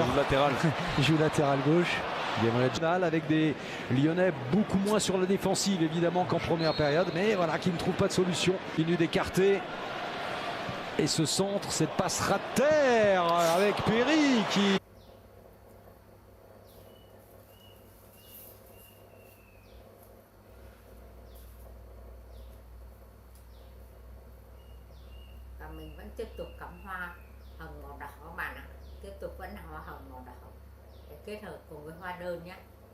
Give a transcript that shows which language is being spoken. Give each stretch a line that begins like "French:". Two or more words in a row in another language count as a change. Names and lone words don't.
French: Il joue latéral. Il joue latéral gauche. Avec des Lyonnais beaucoup moins sur la défensive évidemment qu'en première période, mais voilà, qui ne trouve pas de solution. Il continue d'écarter. Et ce centre, cette passe rat de terre avec Perry qui...
Vietnamese: Mình vẫn tiếp tục cắm hoa hồng màu đỏ các bạn ạ. Tiếp tục vẫn là hoa hồng màu đỏ để kết hợp cùng với hoa đơn nhé.